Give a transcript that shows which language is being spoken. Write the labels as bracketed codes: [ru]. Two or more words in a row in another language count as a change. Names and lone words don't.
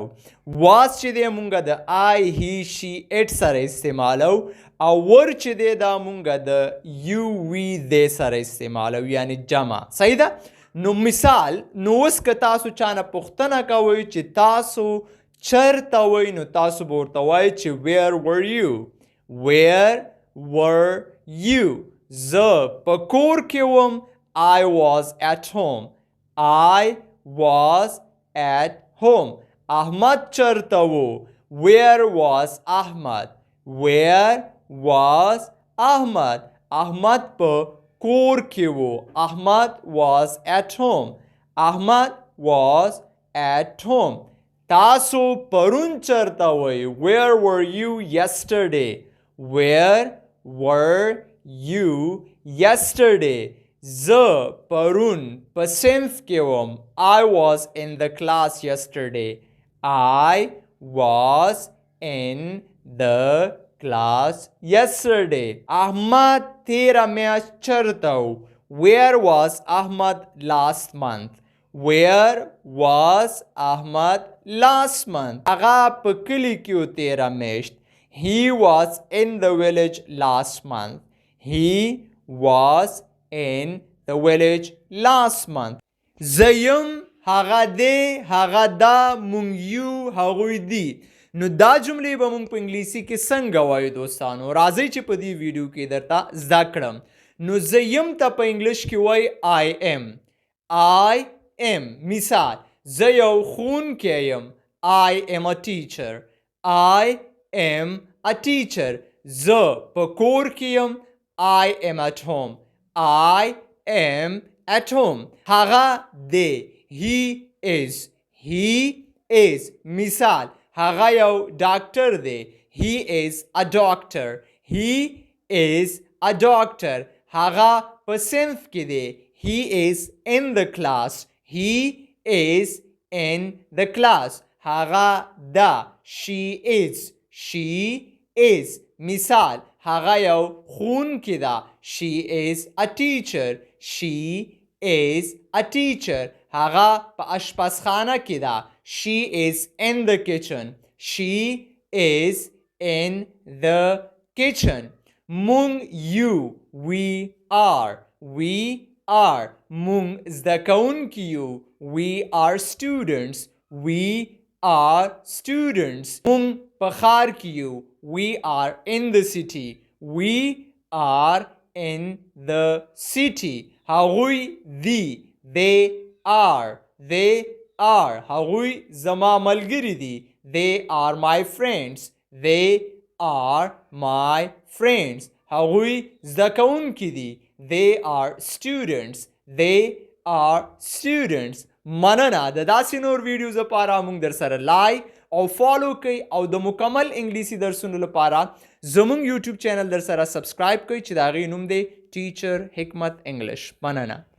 [ps] واز چې دی مونږ د [en] I he she it [ps] سره استعمالو، او ور چې دی دا مونږ د [en] you we they [ps] سره استعمالو، یعنې جمع. صحیح ده؟ نو مثال، نو اوس که تاسو چانه پوښتنه کوئ چې تاسو چرته وئ، نو تاسو به ورته وایئ چې [en] where were you؟ where were you؟ [ps] زه په کور کې وم. [en] I was at home. I was at home. [ps] احمد چرته و؟ [en] where was Ahmad؟ where was Ahmad؟ [ps] احمد په کور کې و. احمد [en] was at home. احمد was at home. [ps] تاسو پرون چرته وئ؟ [en] where were you yesterday؟ where were you yesterday؟ [ps] زه پرون په صنف کې وم. [en] I was in the class yesterday. I was in the class yesterday. [ps] احمد تیره میاشت چرته و؟ [en] where was Ahmad last month؟ where was Ahmad last month؟ [ps] هغه په کلي کې و تیره میاشت. [en] he was in the village last month. he was in the village last month. [ps] زه یم، هغه دی، هغه دا، مونږ یو، هغوی دی. نو دا جملې به مونږ په انګلیسي کې څنګه وایو دوستانو؟ راځئ چې په دې ویډیو کې درته زده کړم. نو زه یم ته په انګلش کې وایي [en] I am. I am. [ps] مثال، زه یو ښوونکی یم. [en] I am a teacher. I am a teacher. [ps] زه په کور کې یم. [en] I am at home. I am at home. [ps] هغه دی. [en] He is. He is. [ps] مثال، هغه یو ډاکټر دی. [en] He is a doctor. He is a doctor. [ps] هغه په صنف کې دی. [en] He is in the class. He is in the class. [ps] هغه ده. [en] She is. She is. [ps] مثال، هغه یو ښوونکې ده. [en] She is a teacher. She is a teacher. [ps] هغه په اشپزخانه کې ده. [en] She is in the kitchen. She is in the kitchen. [ps] مونږ یو. [en] We are. We are. [ps] مونږ زده کوونکي یو. [en] We are students. We are students. [ps] مونږ په ښار کې یو. [en] We are in the city. We are in the city. [ps] هغوی دی. [en] They are. They are. [ps] هغوی زما ملګري دي. [en] They are my friends. They are my friends. [ps] هغوی زده کوونکي دي. [en] They are students. They are students. [ps] مننه. د داسې نور ویډیوز لپاره موږ در سره لایک او فالو کوئ، او د مکمل انګلیسي درسونو لپاره زمونږ یوټیوب چینل در سره سبسکرایب کوئ چې د هغې نوم دی ټیچر حکمت انګلش. مننه.